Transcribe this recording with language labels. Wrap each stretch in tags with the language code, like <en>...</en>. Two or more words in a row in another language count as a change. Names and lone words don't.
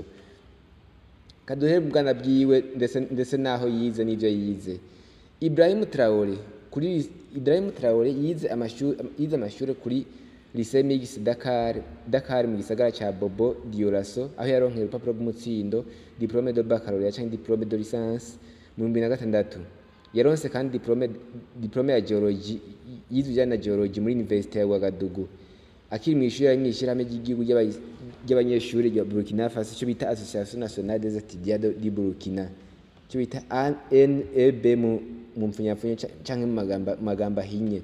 <rn>Kaduhere mu bwana bwiwe ndetse naho yize n'ivyo yize. Ibrahim TRAORÉ yize amashuri kuri Lycée Mix Dakar mu gisagara ca Bobo Dioulasso, aho yaronkeye urupapuro rw'umutsindo</rn> <fr>diplôme de baccalauréat</fr> <rn>cyangwa</rn> <fr>diplôme de licence</fr> <rn>mu 2006. Yaronse kandi diplôme ya geologie, yize ibijyanye na geologie muri Université ya Ouagadougou. Akiri mu ishirahamwe ry'igihugu ry'abanyeshuri rya Burkina Faso, cyo bita Association Nationale des Étudiants du Burkina, cyo bita ANEB mu mpfunyapfunya canke mu magambo ahinye.</rn>